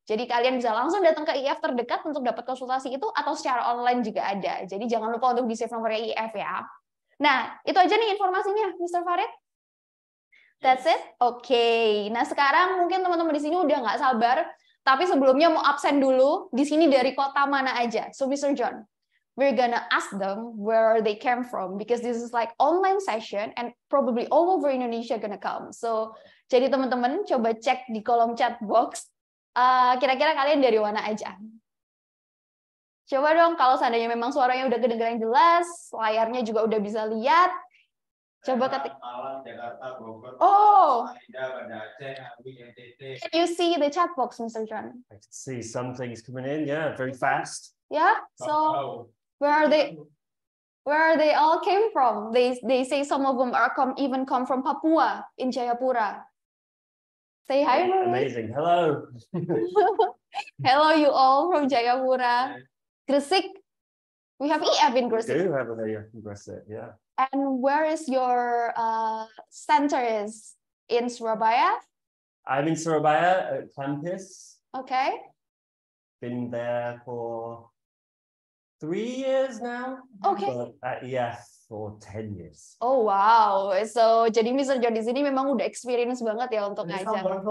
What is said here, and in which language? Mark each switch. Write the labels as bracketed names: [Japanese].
[Indonesian] Jadi kalian bisa langsung datang ke IF terdekat untuk dapat konsultasi itu, atau secara online juga ada. Jadi jangan lupa untuk di-save nomornya IF ya. Nah, itu aja nih informasinya, Mr. Farid. [English] That's it? [Indonesian] Oke. Nah, sekarang mungkin teman-teman di sini udah nggak sabar, tapi sebelumnya mau absen dulu, di sini dari kota mana aja. [English] So, Mr. John, we're gonna ask them where they came from, because this is like online session and probably all over Indonesia gonna come. [Indonesian] So, jadi teman-teman coba cek di kolom chat box, kira-kira kalian dari mana aja. Coba dong kalau seandainya memang suaranya udah kedengeran jelas, layarnya juga udah bisa lihat. Coba ketik. [English] Oh, can you see the chat box, Mr. John? I can see some things coming in, yeah, very fast. Yeah, so where are they all came from? They say some of them are even come from Papua in Jayapura. Say hi, Marie. Amazing. Hello. Hello, you all from Jayapura. Gresik. We have EF in We Gresik. do have an EF in Gresik, yeah. And where is your center is? In Surabaya? I'm in Surabaya at campus. Okay. Been there for 3 years now. Okay. But at EF for 10 years. Oh wow. So jadi Mr. [Indonesian] John di sini memang udah experience banget ya untuk ngajar.